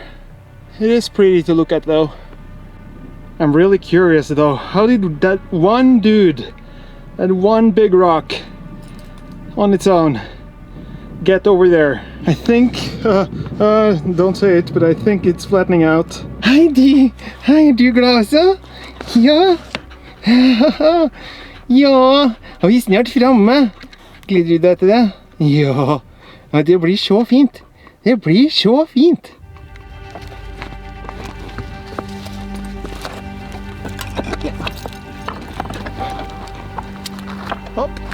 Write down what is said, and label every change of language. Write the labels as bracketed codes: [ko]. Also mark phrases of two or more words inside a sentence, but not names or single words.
[en] It is pretty to look at though. I'm really curious though, how did that one dude, that one big rock on its own, get over there? I think, don't say it, but I think it's flattening out. [no] Heidi, er du glad også? Ja. Ja, og vi er snart framme. Gleder du deg til det? Ja. Ja, det blir så fint. Det blir så fint. Hopp.